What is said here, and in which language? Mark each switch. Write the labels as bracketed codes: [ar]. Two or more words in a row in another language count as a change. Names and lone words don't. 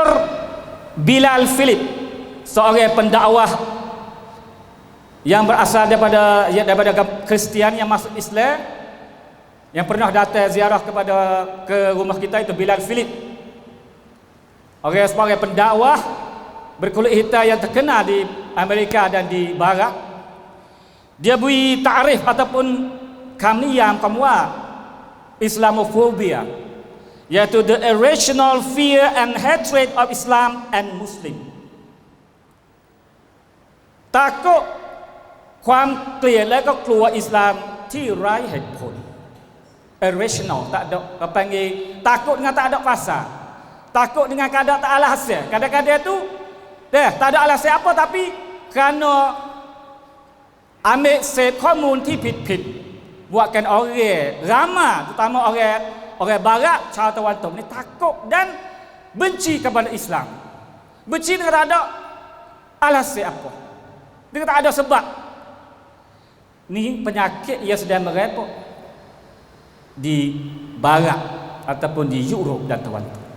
[ms] Bilal Philip, seorang pendakwah yang berasal daripada Kristian yang masuk Islam, yang pernah datang ziarah ke rumah kita, itu Bilal Philip, orang sebagai pendakwah berkulit hitam yang terkenal di Amerika dan di Barat. Dia beri ta'rif ataupun kamniyam kamwa Islamofobia, iaitu [en] the irrational fear and hatred of Islam and Muslim. [ms] Takut, [th] ความเกลียดและก็กลัวอิสลามที่ไร้เหตุผล [ms] irrational, tak ada panggil takut dengan tak ada pasal, takut dengan kadang tak ada hasil. Kadang-kadang tu tak ada alasan apa, tapi kerana ambil set [th] ข้อมูล ที่ผิดๆ [ms] buatkan orang ramai, terutama orang barat, [th] ชาวตะวันตก [ms] ni takut dan benci kepada Islam. Benci dengan tak ada alasan apa, dia tak ada sebab. Ni penyakit yang sedang merepot di Barat ataupun di Europe dan Taiwan.